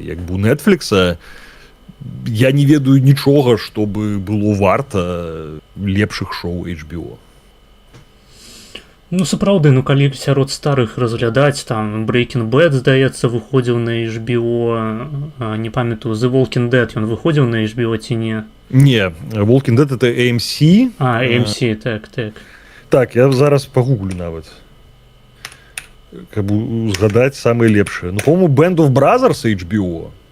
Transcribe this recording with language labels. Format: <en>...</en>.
<be>Як бы у Netflix я не ведаю нічога, што бы было варта лепшых шоу HBO. Ну, сапраўды, ну, калі сярод старых разглядаць, там, Breaking Bad, здаецца, выходзіў на HBO, не памятаю, The Walking Dead, ён выходзіў на HBO ці не?</be> <ru>Не, Walking Dead это AMC.</ru> <be>А, AMC, так. Так, я зараз пагуглю нават. Каб узгадаць самыя лепшыя.</be> <ru>Ну, по-моему, Band of Brothers HBO.</ru>